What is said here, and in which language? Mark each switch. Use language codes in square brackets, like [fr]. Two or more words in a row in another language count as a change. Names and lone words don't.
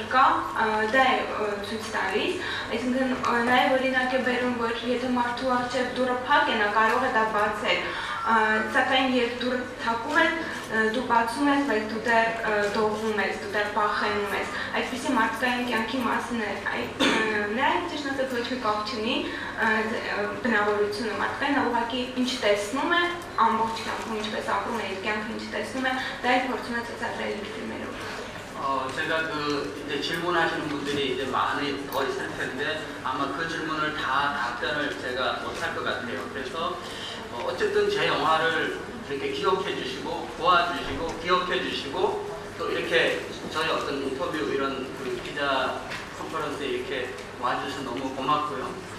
[hy] կա, դա է ցույց տալիս, այսինքն նաև օրինակ է բերում, որ եթե մարդու առջև դուռը փակ է, նա կարող է դա բացել, սակայն երբ դուռը թակում են, դու բացում ես, բայց դու դեռ դողվում ես, դու դեռ փախենում ես, այդպիսի մարդկային կյանքի մասին է, նրանք ճիշտ ասած ոչ մի կապ չունի բնավորությունը մարդկային, նա ուղղակի ինչ տեսնում է, ամբողջ կյանքում ինչպես ապրում է իր կյանքը, ինչ տեսնում է, դա էլ փորձում է ցուցադրել իր ֆիլմերով. [ko] 제가 이제 질문하시는 분들이 이제 많이 더 있을 텐데 아마 그 질문을 다 답변을 제가 못할 것 같아요. 그래서 어쨌든 제 영화를 이렇게 기억해 주시고 도와주시고 기억해 주시고 또 이렇게 저희 어떤 인터뷰 이런 기자 컨퍼런스에 이렇게 와주셔서 너무 고맙고요.